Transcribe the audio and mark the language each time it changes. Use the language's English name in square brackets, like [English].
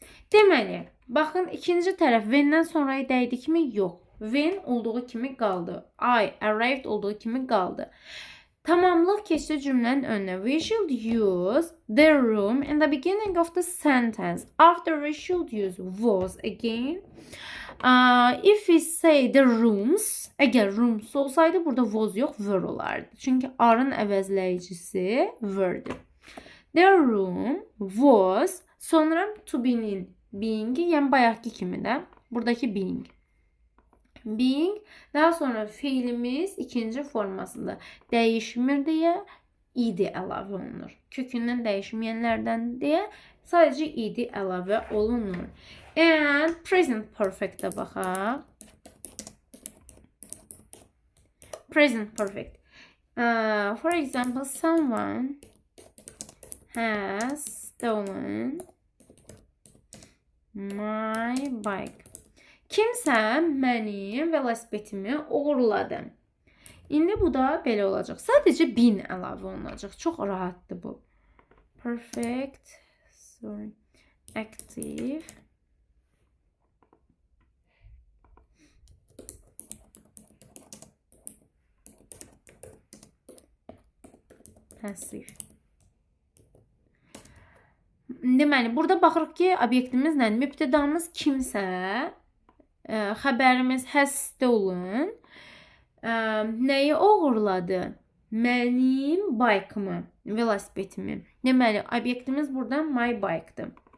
[Azerbaijani] Deməli, baxın, ikinci tərəf when'dən sonra dəydi kimi yox. When olduğu kimi qaldı. [English] I arrived [Azerbaijani] olduğu kimi qaldı. Tamamlıq keçdi cümlənin önünə. [English] We should use the room in the beginning of the sentence. After we should use was again. If we say the rooms, [Azerbaijani] əgər rooms olsaydı burada was yox, were olardı. Çünki are-ın əvəzləyicisi were'dir. [English] Their room was, [Azerbaijani] sonra to be'nin being'i, yani bayaqki kimi də buradakı being. Being, daha sonra fiilimiz ikinci formasında dəyişmir deyə id əlavə olunur. Kökündən dəyişməyənlərdən deyə sadəcə id əlavə olunur. And present perfect-ə baxaq. [English] Present perfect. For example, someone has stolen my bike. [Azerbaijani] Kimsə mənim velosipedimi oğurladı. İndi bu da belə olacaq. Sadəcə been əlavə olunacaq. Çox rahatdır bu. [English] Perfect. Sorry. Active. Passive. [Azerbaijani] Deməli, burada baxırıq ki, obyektimiz nədir? Mübtədamız kimsə, xəbərimiz [English] has stolen, [Azerbaijani] nəyi oğurladı? Mənim bike'ımı, velosipedimi. Deməli, obyektimiz burada my bike'dır.